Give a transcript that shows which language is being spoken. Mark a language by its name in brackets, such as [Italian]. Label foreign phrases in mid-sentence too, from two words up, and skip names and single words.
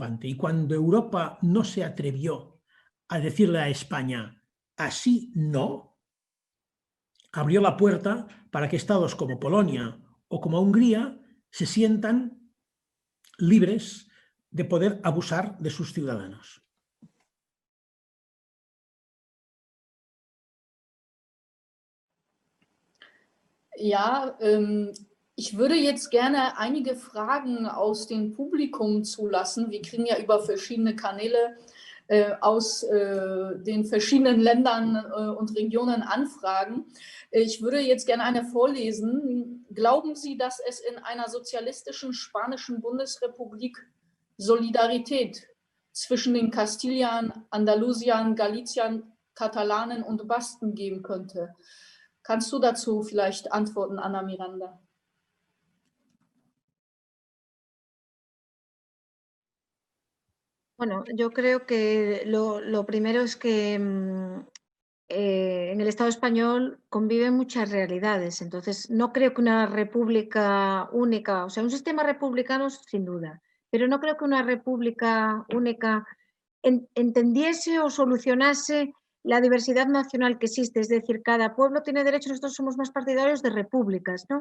[Spanish] Y cuando Europa no se atrevió a decirle a España, así no, abrió la puerta para que estados como Polonia o como Hungría se sientan libres de poder abusar de sus ciudadanos. [German] Ja, ich würde jetzt gerne einige Fragen aus dem Publikum zulassen. Wir kriegen ja über verschiedene Kanäle aus den verschiedenen Ländern und Regionen Anfragen. Ich würde jetzt gerne eine vorlesen. Glauben Sie, dass es in einer sozialistischen spanischen Bundesrepublik Solidarität zwischen den Kastiliern, Andalusiern, Galiciern, Katalanen und Basken geben könnte? Kannst du dazu vielleicht antworten, Ana Miranda? [Spanish] Bueno, yo creo que lo primero es que en el Estado español conviven muchas realidades, entonces no creo que una república única, o sea, un sistema republicano sin duda, pero no creo que una república única entendiese o solucionase la diversidad nacional que existe, es decir, cada pueblo tiene derecho, nosotros somos más partidarios de repúblicas, ¿no?